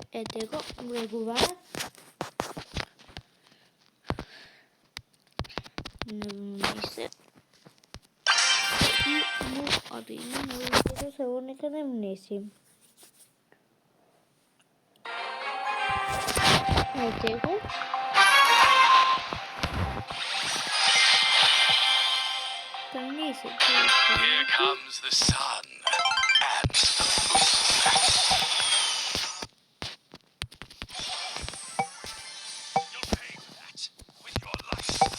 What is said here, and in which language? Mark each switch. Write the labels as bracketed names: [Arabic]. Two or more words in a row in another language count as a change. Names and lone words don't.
[Macedonian] Ете го, влегуваме. Не внесе. И му одиме на улицата, само нека не внесим. Ете го. [English] Here comes the sun and you'll pay for that with your life.